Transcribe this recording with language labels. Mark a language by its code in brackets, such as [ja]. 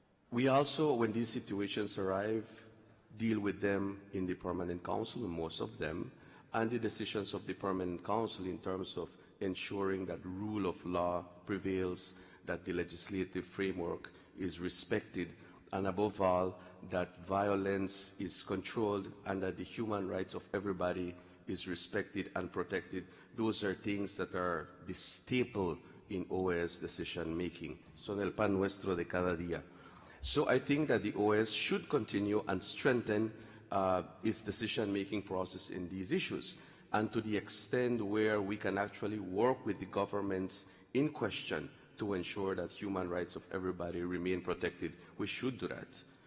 [en] We also, when these situations arrive, deal with them in the Permanent Council, most of them, and the decisions of the Permanent Council in terms of ensuring that rule of law prevails, that the legislative framework is respected, and above all, that violence is controlled and that the human rights of everybody is respected and protected. Those are things that are the staple in OAS decision making. [es] Son el pan nuestro de cada día. [en] So I think that the OAS should continue and strengthen its decision-making process in these issues, and to the extent where we can actually work with the governments in question to ensure that human rights of everybody remain protected, we should do that.